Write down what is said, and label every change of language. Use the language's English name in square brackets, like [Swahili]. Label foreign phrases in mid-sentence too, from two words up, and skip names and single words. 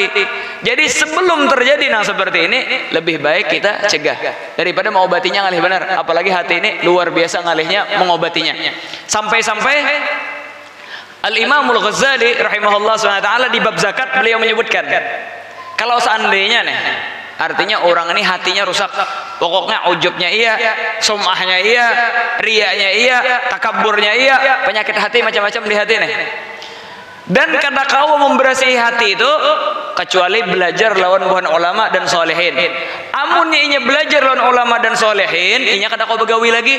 [Indonesian] Jadi sebelum terjadi yang seperti ini lebih baik kita cegah daripada mengobatinya ngalih benar. Apalagi hati ini luar biasa ngalihnya mengobatinya. Sampai-sampai Al-Imamul Ghazali rahimahullah SWT di bab zakat beliau menyebutkan kalau seandainya nih artinya orang ini hatinya rusak, pokoknya ujubnya iya, sum'ahnya iya, riyanya iya, takaburnya iya, penyakit hati macam-macam di hati nih. [Banjar] Dan karena kau membersihi hati itu kecuali belajar lawan buhan ulama dan solehin. Amunnya inya belajar lawan ulama dan solehin, inya kada kau begawi lagi.